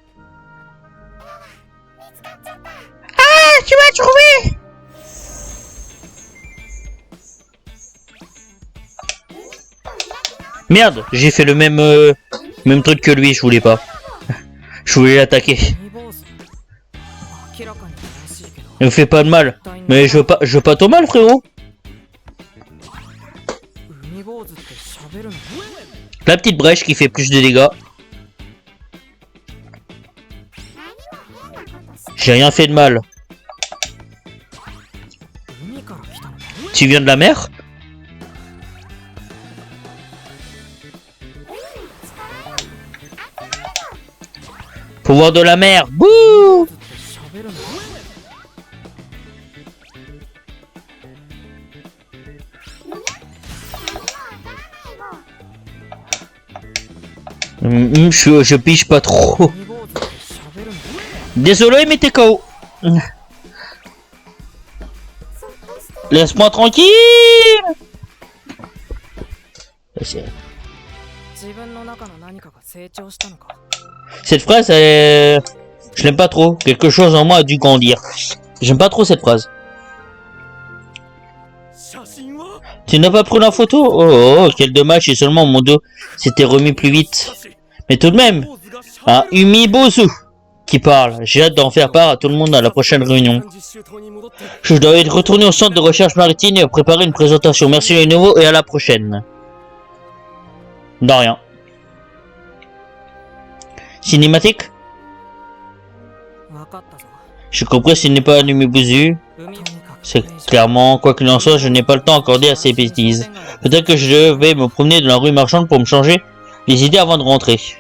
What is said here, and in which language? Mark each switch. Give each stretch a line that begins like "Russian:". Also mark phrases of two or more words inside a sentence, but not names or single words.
French: Ah, tu m'as trouvé! Merde, j'ai fait le même truc que lui, je voulais pas. Je voulais l'attaquer.
Japanese: 海坊主明らかに怪しいけど
French: Ne me fais pas de mal. Mais je veux pas ton mal, frérot.
Japanese: 海坊主って喋るの
French: La petite brèche qui fait plus de dégâts. J'ai rien fait de mal.
Japanese: 海から来たのか
French: Tu viens de la mer? Pouvoir de la mer. Bouh!
Japanese: って喋るの
French: Je pige pas trop.
Japanese: 海坊主って喋るの
French: Désolé, mais t'es KO. Laisse-moi tranquille.
Japanese: 自分の中の何かが成長したのか
French: Cette phrase, je l'aime pas trop. Quelque chose en moi a dû grandir. J'aime pas trop cette phrase.
Japanese: 写真は
French: Tu n'as pas pris la photo? Oh, quel dommage, si seulement mon dos s'était remis plus vite. Mais tout de même,
Japanese: 坊主がしゃ
French: un Umibosu qui parle. J'ai hâte d'en faire part à tout le monde à la prochaine réunion.
Japanese: 実習棟に戻って
French: Je dois retourner au centre de recherche maritime et préparer une présentation. Merci les nouveaux et à la prochaine. De rien. Cinématique?
Japanese: 分かったぞ
French: J'ai compris, ce n'est pas un Umibosu.
Japanese: 海とにかく
French: C'est clairement, quoi qu'il en soit, je n'ai pas le temps accordé à ces bêtises. Peut-être que je vais me promener dans la rue marchande pour me changer les idées avant de rentrer.